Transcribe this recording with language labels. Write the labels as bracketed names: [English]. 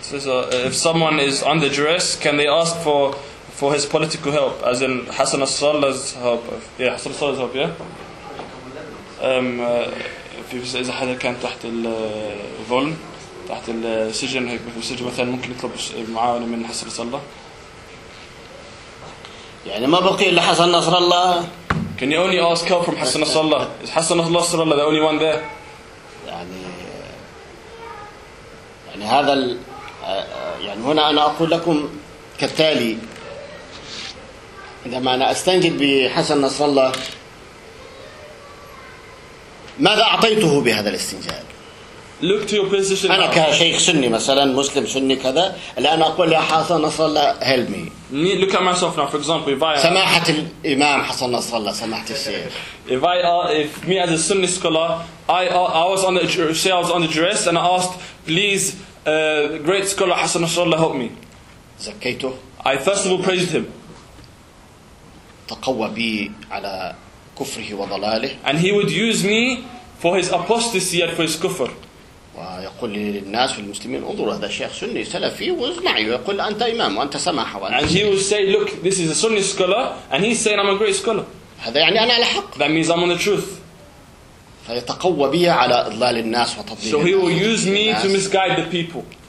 [English] So, if someone is under duress, can they ask for his political help, as in Hassan al-Sallah's help? Yeah, Hassan al-Sallah's help, yeah? If you say that he was under ظلم, under the سجن, he was under the سجن, he was under the سجن. [Arabic] يعني ما بقي إلا حسن نصر الله. [English] Can you only ask help from Hassan Nasrallah? Is Hassan Nasrallah the only one there? [Arabic] يعني هذا ال يعني هنا أنا أقول لكم كالتالي إذا ما أنا أستنجد بحسن نصر الله، ماذا أعطيته بهذا الاستنجاد؟ [English] Look to your position. [Arabic] أنا كشيخ سني مثلاً، مسلم سني كذا، الآن أقول يا حسن نصر الله [English] help me. Look at myself now. For example, if I [Arabic] سماحة الإمام حسن نصر الله، سماحة الشيخ. [English] If I if me as a Sunni scholar, I was on the dress and I asked, please, great scholar Hassan Nasrallah help me. [Arabic] زكيته. [English] I first of all praised him. [Arabic] تقوى بي على كفره وضلاله. [English] And he would use me for his apostasy and for his kufr. [Arabic] ويقول للناس والمسلمين انظروا هذا شيخ سني سلفي واسمعي ويقول أنت إمام وأنت سماحة. [English] And he would say, look, this is a Sunni scholar, and he's saying I'm a great scholar. [Arabic] هذا يعني أنا على حق. [English] That means I'm on the truth. [Arabic] فيتقوى بي على إضلال الناس وتضليل. [English] So he will use me to misguide the people.